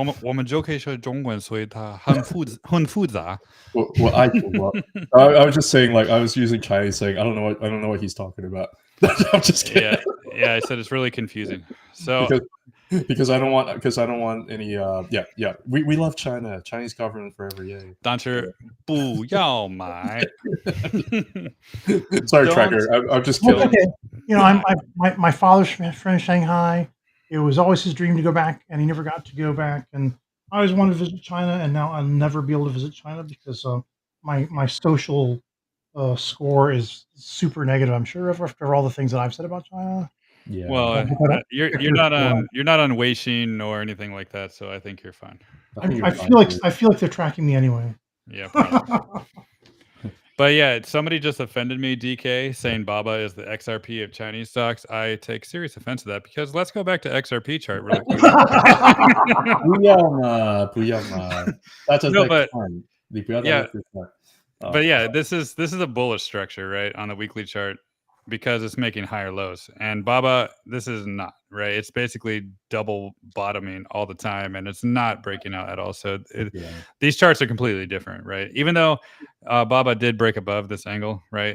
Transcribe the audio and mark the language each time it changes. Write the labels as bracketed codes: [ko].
[zh] 我们就可以说中文，所以它很复杂。我爱祖国。 [en] I was just saying, like, I was using Chinese, saying I don't know what he's talking about. I'm just kidding. Yeah. I said it's really confusing. So because I don't want any yeah. We love China, Chinese government forever, yay. [zh] 但是不要买。 [en] Sorry, Don't- Tracker. I'm just Well, kidding. okay. My father's from Shanghai. It was always his dream to go back, and he never got to go back. And I always wanted to visit China, and now I'll never be able to visit China because my social score is super negative. I'm sure after all the things that I've said about China. Yeah. Well, you're not on Weixin or anything like that, so I think you're fine. I feel like they're tracking me anyway. Yeah, probably. But yeah, somebody just offended me, DK, saying Baba is the XRP of Chinese stocks. I take serious offense to that because let's go back to XRP chart really quick. [zh] 不要嘛，大家在看，你不要在那边看。 [en] But yeah, this is a bullish structure, right, on the weekly chart because it's making higher lows. And Baba, this is not, right? It's basically double bottoming all the time and it's not breaking out at all. So these charts are completely different, right? Even though Baba did break above this angle, right?